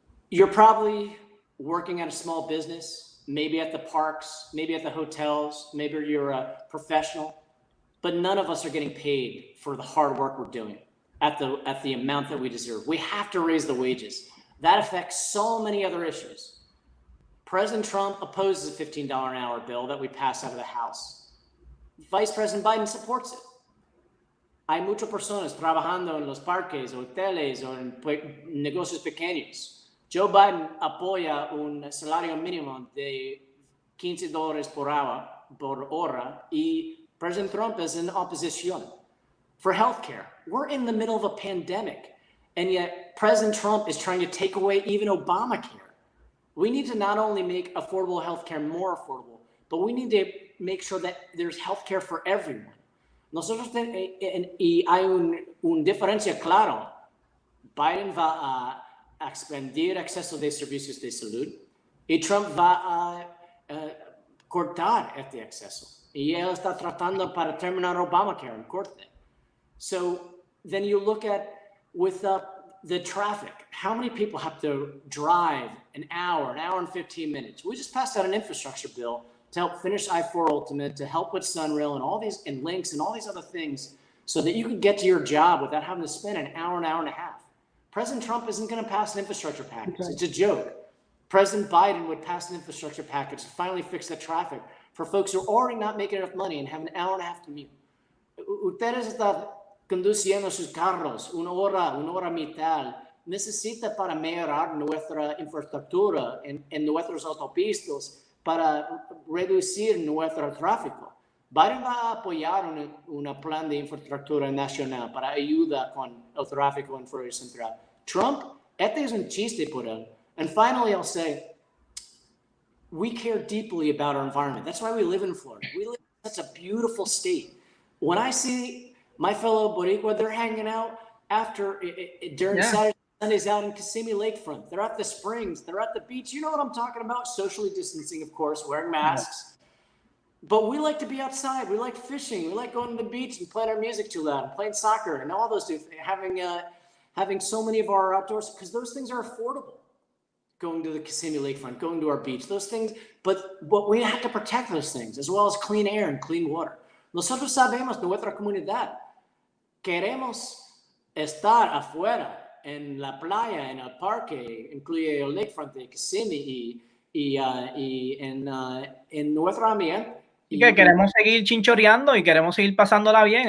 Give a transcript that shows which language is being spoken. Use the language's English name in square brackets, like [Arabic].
[English] You're probably working at a small business, maybe at the parks, maybe at the hotels, maybe you're a professional, but none of us are getting paid for the hard work we're doing at the amount that we deserve. We have to raise the wages. That affects so many other issues. President Trump opposes a $15 an hour bill that we passed out of the House. Vice President Biden supports it. [Spanish] Hay muchas personas trabajando en los parques, hoteles, o en negocios pequeños. Joe Biden apoya un salario mínimo de $15 por hora, y [English] President Trump is in opposition. For healthcare, we're in the middle of a pandemic, and yet President Trump is trying to take away even Obamacare. We need to not only make affordable healthcare more affordable, but we need to make sure that there's healthcare for everyone. [Spanish] Nosotros y hay un diferencia claro. Biden va a expandir acceso de servicios de salud, y Trump va a cortar este acceso. Y él está tratando para terminar Obamacare en corte. [English] So then you look at with the traffic, how many people have to drive an hour and 15 minutes? We just passed out an infrastructure bill to help finish I-4 Ultimate, to help with Sunrail and all these, and links and all these other things, so that you can get to your job without having to spend an hour and a half. President Trump isn't going to pass an infrastructure package. Okay. It's a joke. President Biden would pass an infrastructure package to finally fix the traffic for folks who are already not making enough money and have an hour and a half commute. [Spanish] Ustedes están conduciendo sus carros una hora mitad. Necesita para mejorar nuestra infraestructura en nuestros autopistas para reducir nuestro tráfico. Biden va a apoyar un plan de infraestructura nacional para ayuda con el tráfico en Florida Central. Trump, este es un chiste por él. [English] And finally, I'll say, we care deeply about our environment. That's why we live in Florida. We live in such a beautiful state. When I see my fellow Boricua, they're hanging out during Saturday, Sundays out in Kissimmee Lakefront. They're at the springs. They're at the beach. You know what I'm talking about? Socially distancing, of course, wearing masks. But we like to be outside. We like fishing. We like going to the beach and playing our music too loud and playing soccer and all those things. Having so many of our outdoors, because those things are affordable. Going to the Kissimmee Lakefront, going to our beach, those things. But we have to protect those things, as well as clean air and clean water. [Spanish] Nosotros sabemos, nuestra comunidad, queremos estar afuera, en la playa, en el parque, incluye el lakefront de Kissimmee y en nuestro ambiente. Y que queremos seguir chinchoreando y queremos seguir pasándola bien.